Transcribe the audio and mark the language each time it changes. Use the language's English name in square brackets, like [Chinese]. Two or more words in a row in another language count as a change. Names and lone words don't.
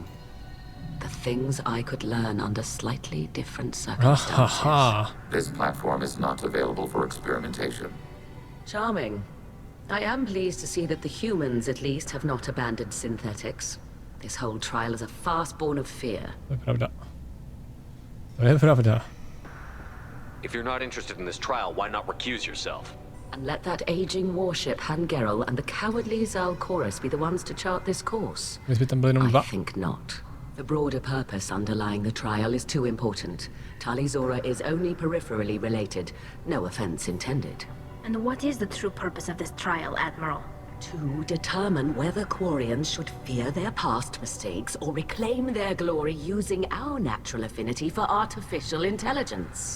[English] The things I could learn under slightly different circumstances. This platform is not available for experimentation. Charming. I am pleased to see that the humans, at least, have not abandoned synthetics. This whole trial is a farce born of fear. [Czech] To je pravda. To je pravda. [English] If you're not interested in this trial, why not recuse yourself? And let that aging warship Han-Gerrel and the cowardly Zalcorus be the ones to chart this course. [Czech] My jsme tam byli jenom dva. [English] I think not. The broader purpose underlying the trial is too important. Tali Zora is only peripherally related. No offense intended. And what is the true purpose of this trial, Admiral? To determine whether Quarians should fear their past mistakes or reclaim their glory using our natural affinity for artificial intelligence.